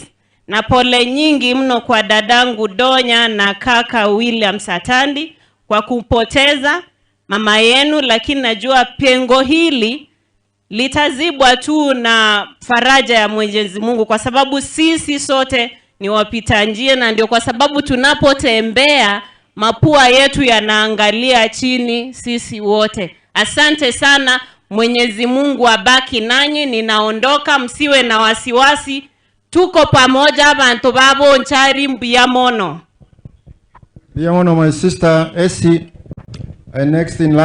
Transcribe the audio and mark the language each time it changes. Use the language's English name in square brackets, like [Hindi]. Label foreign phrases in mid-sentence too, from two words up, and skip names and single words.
[Swahili] na pole nyingi mno kwa dadangu Donya na kaka William Satandi kwa kupoteza mama yenu, lakini najua pengo hili litazibwa tu na faraja ya Mwenyezi Mungu kwa sababu sisi sote ni wapita njia na ndio kwa sababu tunapotembea mapua yetu yanaangalia chini sisi wote. Asante sana, Mwenyezi Mungu abaki nanyi, ninaondoka, msiwe na wasiwasi, tuko pamoja [Gusii] abantu babo nchari mbiyamono. [Swahili] Mbiyamono, [English] my sister Essie, next in line.